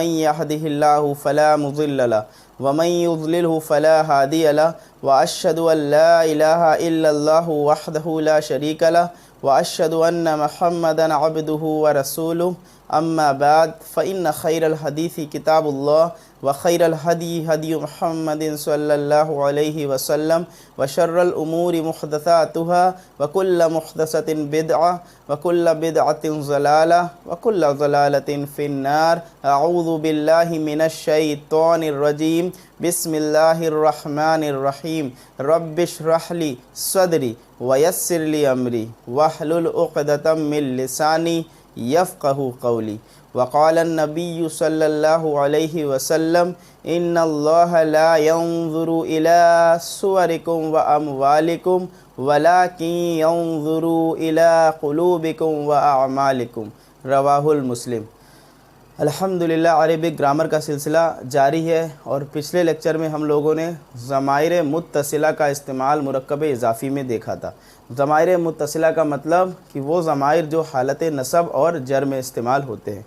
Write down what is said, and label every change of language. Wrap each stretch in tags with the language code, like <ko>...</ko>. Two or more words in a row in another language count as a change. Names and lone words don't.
<ar>يهده الله فلا مضل له ومن يضلله فلا هادي له وأشهد أن لا إله إلا الله وحده لا شريك له وأشهد أن محمدا عبده ورسوله أما بعد فإن خير الحديث كتاب الله وخير الهدي هدي محمد صلى الله عليه وسلم وشر الأمور محدثاتها وكل محدثة بدعة وكل بدعة ضلالة وكل ضلالة في النار. أعوذ بالله من الشيطان الرجيم. بسم الله الرحمن الرحيم. رب اشرح لي صدري ويسر لي أمري واحلل عقدة من لساني يفقهوا قولي. وقال النبي صلى الله عليه وسلم إن الله لا ينظر إلى صوركم وأموالكم ولكن ينظر إلى قلوبكم وأعمالكم. رواه مسلم.</ar> <ur>الحمدللہ,</ur> <en>Arabic grammar</en> <ur>کا سلسلہ جاری ہے اور پچھلے لیکچر میں ہم لوگوں نے ضمائر متصلہ کا استعمال مرکب اضافی میں دیکھا تھا. ضمائر متصلہ کا مطلب کہ وہ ضمائر جو حالت نصب اور جر میں استعمال ہوتے ہیں.</ur>